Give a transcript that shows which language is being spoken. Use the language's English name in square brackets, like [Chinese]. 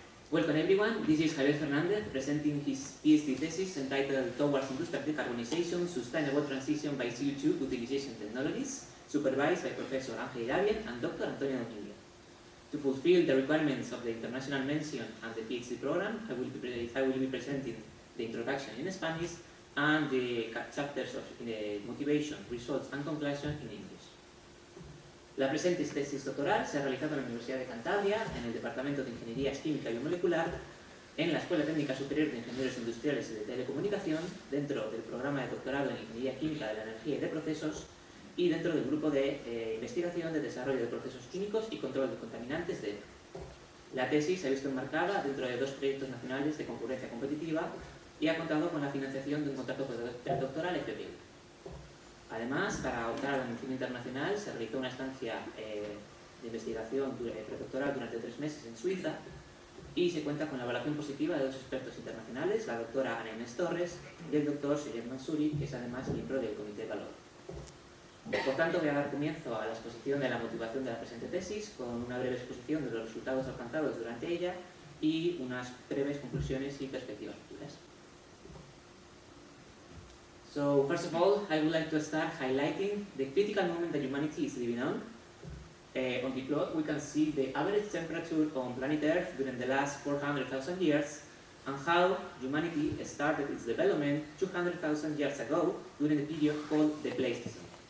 [English] Welcome everyone, this is Javier Fernández presenting his PhD thesis entitled Towards Industrial Decarbonization, Sustainable Transition by CO2 Utilization Technologies, supervised by Professor Ángel Javier and Dr. Antonio Domínguez. To fulfill the requirements of the international mention and the PhD program, I will be presenting the introduction in Spanish and the chapters of motivation, results and conclusion in English. [Spanish] La presente tesis doctoral se ha realizado en la Universidad de Cantabria, en el Departamento de Ingeniería Química y Biomolecular, en la Escuela Técnica Superior de Ingenieros Industriales y de Telecomunicación, dentro del programa de doctorado en Ingeniería Química de la Energía y de Procesos, y dentro del grupo de investigación de desarrollo de procesos químicos y control de contaminantes de EPA. La tesis se ha visto enmarcada dentro de 2 proyectos nacionales de concurrencia competitiva y ha contado con la financiación de un contrato predoctoral FPV. Además, para optar al reconocimiento internacional se realizó una estancia de investigación predoctoral durante 3 meses en Suiza y se cuenta con la evaluación positiva de 2 expertos internacionales, la doctora Ana Inés Torres y el doctor Seyed Mansouri, que es además miembro del Comité de Valor. Por tanto, voy a dar comienzo a la exposición de la motivación de la presente tesis con una breve exposición de los resultados alcanzados durante ella y unas breves conclusiones y perspectivas futuras. [English] So, first of all, I would like to start highlighting the critical moment that humanity is living on. On the plot, we can see the average temperature on planet Earth during the last 400,000 years and how humanity started its development 200,000 years ago during the period called the Pleistocene.